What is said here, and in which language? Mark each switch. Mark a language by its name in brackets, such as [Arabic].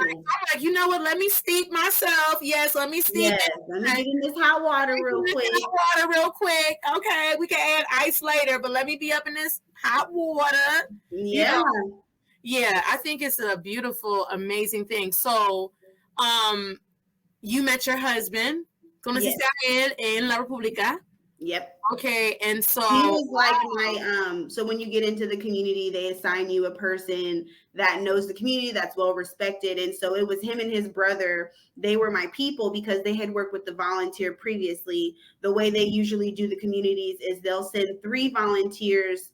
[English] I'm like, you know what? Let me steep myself. Yes, let me steep. Yes, let me get in this hot water real quick. Okay, we can add ice later, but let me be up in this hot water. Yeah. Yeah, I think it's a beautiful, amazing thing. So, you met your husband. [Spanish] Conociste a él en la República. [English] Yep. Okay, and so he was like my so when you get into the community, they assign you a person that knows the community, that's well respected. And so it was him and his brother. They were my people because they had worked with the volunteer previously. The way they usually do the communities is they'll send 3 volunteers.